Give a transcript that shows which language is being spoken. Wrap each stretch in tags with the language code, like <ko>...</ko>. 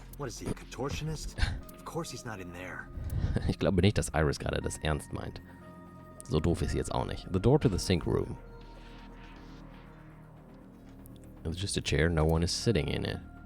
<en>What is he, a contortionist? Of course he's not in there.</en> <de>Ich glaube nicht, dass Iris gerade das ernst meint. So doof ist sie jetzt auch nicht.</de> <en>The door to the sink room. It's just a chair, no one is sitting in it.</en>